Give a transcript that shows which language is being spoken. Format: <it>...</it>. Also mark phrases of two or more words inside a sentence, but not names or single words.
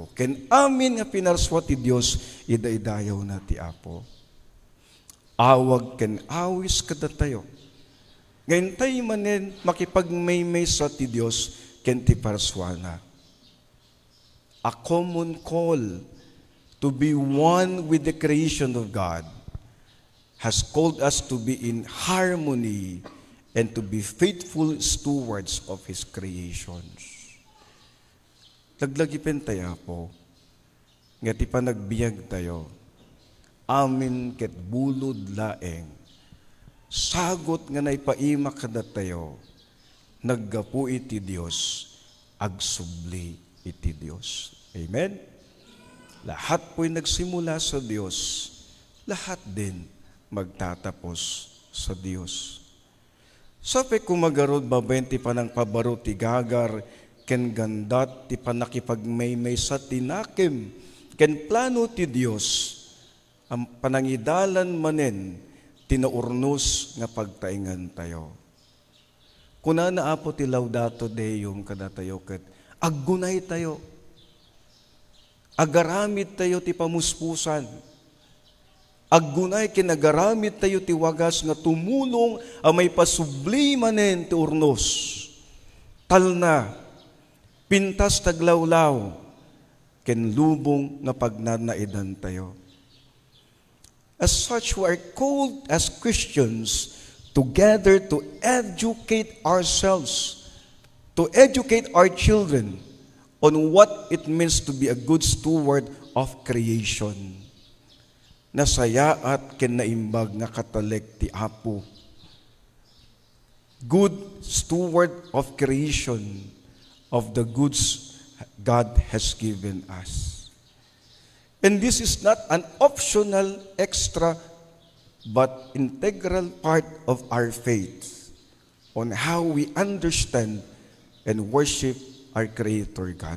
<ilo>Ken amin nga pinarswa ti Dios, idaydayaw na ti Apo. Awag ken awis kada tayo. Ngayon tayo manen makipagmaymay sa ti Diyos, ken ti parswana.</ilo> <en>A common call to be one with the creation of God has called us to be in harmony and to be faithful stewards of His creations.</en> <ilo>Laglagipin tayo po, nga ti pa nagbiag tayo, amin ket bulod laeng, sagot nga naipaima kada tayo, naggapu iti Diyos, agsubli iti Diyos. Amen?</ilo> <tl>Lahat po'y nagsimula sa Diyos, lahat din magtatapos sa Diyos.</tl> <ilo>Sabi kumagarod babayin ti panang pabaro ti gagar, ken gandat ti panakipagmaymay sa tinakim, ken plano ti Diyos, ang panangidalan manen, tinaurnos nga pagtaingan tayo. Kuna na Apo ti Laudato Deum kada tayo ket aggunay tayo. Agaramid tayo ti pamuspusan. Aggunay kinagaramid tayo ti wagas nga tumulong a may pasubli manen ti urnos. Talna, pintas taglawlaw, ken lubong nga pagnanaidan tayo.</ilo> <en>As such, we are called as Christians together to educate ourselves, to educate our children on what it means to be a good steward of creation.</en> <ilo>Nasayaat ken naimbag nga kataleg ti Apo.</ilo> <en>Good steward of creation, of the goods God has given us. And this is not an optional, extra, but integral part of our faith on how we understand and worship our Creator God.</en>